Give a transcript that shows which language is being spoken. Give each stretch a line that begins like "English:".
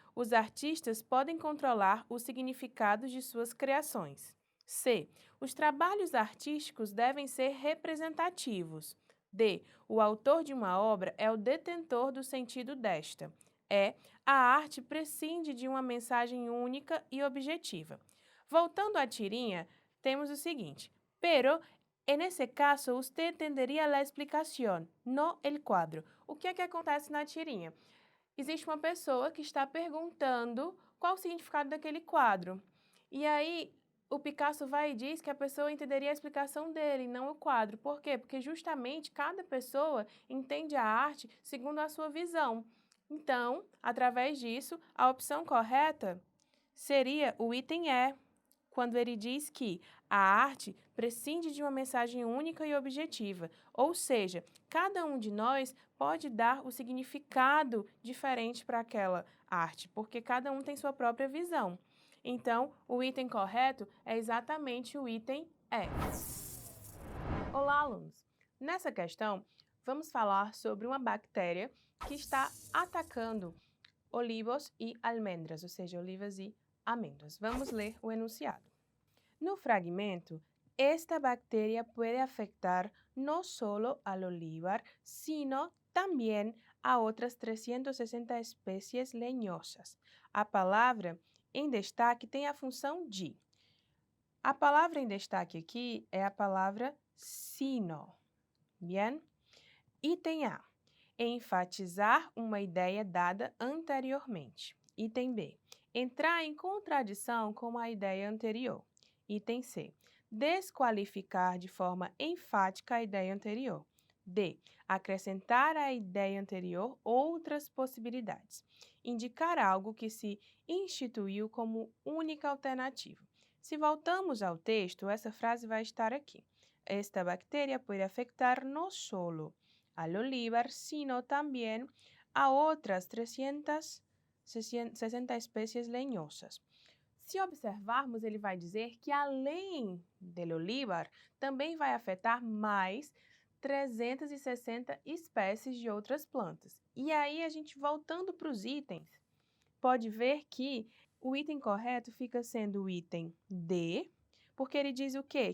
Portuguese: Os artistas podem controlar os significados de suas criações. C. Os trabalhos artísticos devem ser representativos. D. O autor de uma obra é o detentor do sentido desta. E. A arte prescinde de uma mensagem única e objetiva. Voltando à tirinha, temos o seguinte:
Spanish: pero en ese caso, usted entendería la explicación, no el cuadro.
Portuguese: O que é que acontece na tirinha? Existe uma pessoa que está perguntando qual o significado daquele quadro. E aí, o Picasso vai e diz que a pessoa entenderia a explicação dele, não o quadro. Por quê? Porque justamente cada pessoa entende a arte segundo a sua visão. Então, através disso, a opção correta seria o item E, quando ele diz que a arte prescinde de uma mensagem única e objetiva, ou seja, cada um de nós pode dar o significado diferente para aquela arte, porque cada um tem sua própria visão. Então, o item correto é exatamente o item E. Olá, alunos! Nessa questão, vamos falar sobre uma bactéria que está atacando olivos e almendras, ou seja, olivas e amêndoas. Vamos ler o enunciado.
Spanish: No fragmento, esta bacteria puede afectar no solo al olivar, sino también a otras 360 especies leñosas.
Portuguese: A palavra em destaque tem a função de. A palavra em destaque aqui é a palavra sino. Bien? Item A. Enfatizar uma ideia dada anteriormente. Item B. Entrar em contradição com a ideia anterior. Item C. Desqualificar de forma enfática a ideia anterior. D. Acrescentar à ideia anterior outras possibilidades. Indicar algo que se instituiu como única alternativa. Se voltamos ao texto, essa frase vai estar aqui.
Spanish: Esta bactéria
Portuguese: pode
Spanish: afectar no solo al olivar, sino también a
Portuguese: outras 360 espécies
Spanish: leñosas.
Portuguese: Se observarmos, ele vai dizer que além do olivar, também vai afetar mais 360 espécies de outras plantas. E aí, a gente voltando para os itens, pode ver que o item correto fica sendo o item D, porque ele diz o quê?